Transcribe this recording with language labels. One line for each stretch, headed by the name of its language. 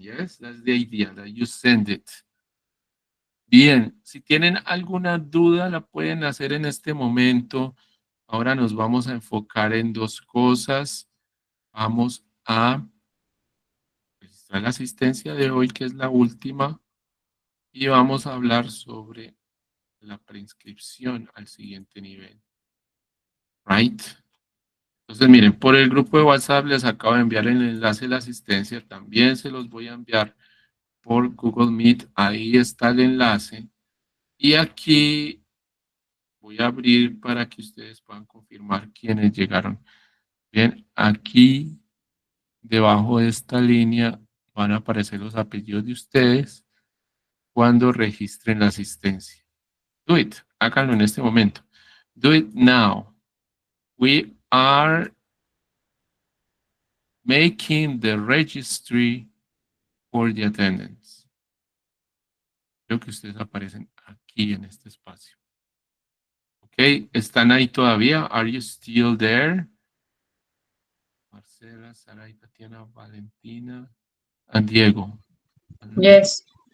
English: Yes, that's the idea, that you send it.
Spanish: Bien, si tienen alguna duda la pueden hacer en este momento. Ahora nos vamos a enfocar en 2 cosas. Vamos a registrar la asistencia de hoy, que es la última. y vamos a hablar sobre la preinscripción al siguiente nivel.
English: Right?
Spanish: Entonces, miren, por el grupo de WhatsApp les acabo de enviar el enlace de la asistencia. También se los voy a enviar por Google Meet. Ahí está el enlace. Y aquí voy a abrir para que ustedes puedan confirmar quiénes llegaron. Bien, aquí debajo de esta línea van a aparecer los apellidos de ustedes cuando registren la asistencia.
English: Do it.
Spanish: Háganlo en este momento.
English: Do it now. We are making the registry for the attendance.
Spanish: Creo que ustedes aparecen aquí en este espacio.
English: Ok,
Spanish: ¿están ahí todavía?
English: Are you still there? Marcela, Saray, Tatiana, Valentina, and Diego. Yes.